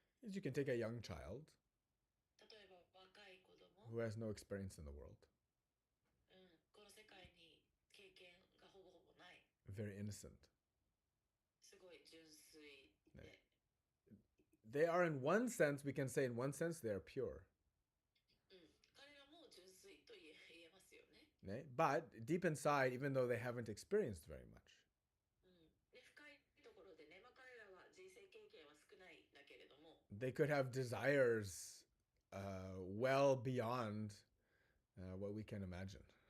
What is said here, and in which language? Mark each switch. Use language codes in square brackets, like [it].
[en] Is you can take a young child [ja] 例えば若い子供 [en] who has no experience in the world, [ja] この世界に経験がほぼほぼない [en] very innocent. [ja] すごい純粋で [en] They are, in one sense, we can say, in one sense, they are pure. [ja] 彼らも純粋と言えますよね。 [en] But deep inside, even though they haven't experienced very much, [ja] で深いところでね、彼らは人生経験は少ないんだけれども [en] they could have desires well beyond what we can imagine.